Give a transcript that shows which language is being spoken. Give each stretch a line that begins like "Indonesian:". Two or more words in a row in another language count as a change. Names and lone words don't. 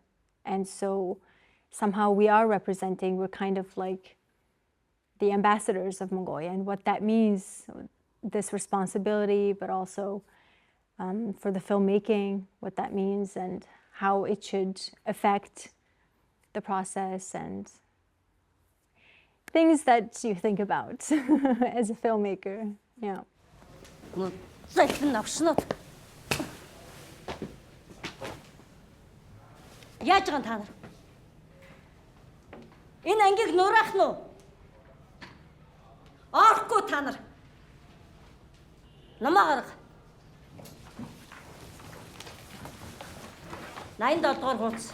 English: And so somehow we are representing, we're kind of like the ambassadors of Mongolia, and what that means, this responsibility, but also for the filmmaking, what that means and how it should affect the process and things that you think about as a filmmaker. Yeah.
Mongolian: Яаж байгаа та нар? Энэ ангийг нураах нь уу? Орохгүй та нар. Намаа гарга. 87 дугаар хуудас.